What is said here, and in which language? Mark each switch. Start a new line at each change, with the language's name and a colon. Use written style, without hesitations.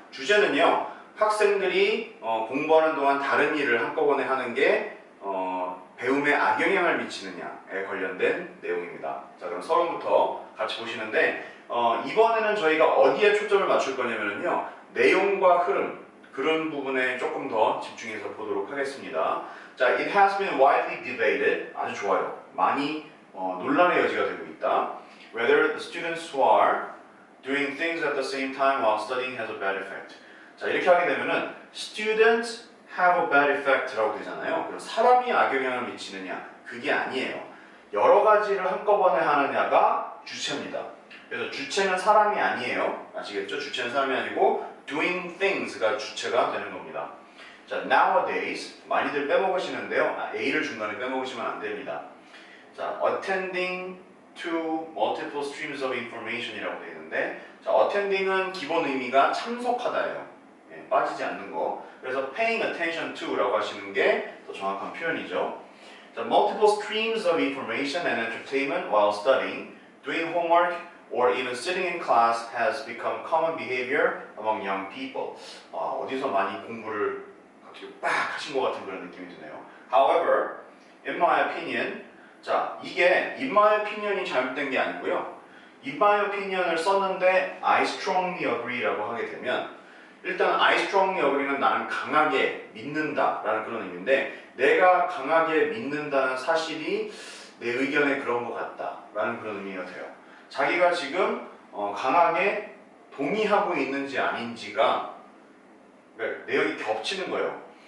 Korean: 주제는요, 학생들이 공부하는 동안 다른 일을 한꺼번에 하는 게 배움에 악영향을 미치느냐에 관련된 내용입니다. 자, 그럼 서론부터 같이 보시는데 이번에는 저희가 어디에 초점을 맞출 거냐면요, 내용과 흐름, 그런 부분에 조금 더 집중해서 보도록 하겠습니다. 자,
English: it has been widely debated.
Korean: 아주 좋아요. 많이 논란의 여지가 되고 있다.
English: Whether the students who are doing things at the same time while studying has a bad effect.
Korean: 자, 이렇게 하게 되면은
English: students have a bad effect
Korean: 라고 되잖아요. 그럼 사람이 악영향을 미치느냐? 그게 아니에요. 여러 가지를 한꺼번에 하느냐가 주체입니다. 그래서 주체는 사람이 아니에요. 아시겠죠? 주체는 사람이 아니고 doing things가 주체가 되는 겁니다. 자, nowadays 많이들 빼먹으시는데요. A를 중간에 빼먹으시면 안 됩니다. 자,
English: attending to multiple streams of information
Korean: 이라고 되어 있는데, 자, attending은 기본 의미가 참석하다예요. 예, 빠지지 않는 거. 그래서
English: paying attention to
Korean: 라고 하시는 게 더 정확한 표현이죠. 자,
English: multiple streams of information and entertainment while studying, doing homework, or even sitting in class has become common behavior among young people.
Korean: 어디서 많이 공부를 갑자기 빡 하신 것 같은 그런 느낌이 드네요.
English: However, in my opinion,
Korean: 자, 이게
English: in my opinion이
Korean: 잘못된 게 아니고요.
English: in my opinion
Korean: 을 썼는데
English: I strongly agree
Korean: 라고 하게 되면, 일단 I strongly agree는 나는 강하게 믿는다 라는 그런 의미인데, 내가 강하게 믿는다는 사실이 내 의견에 그런 것 같다 라는 그런 의미가 돼요. 자기가 지금 강하게 동의하고 있는지 아닌지가, 그러니까 내용이 겹치는 거예요.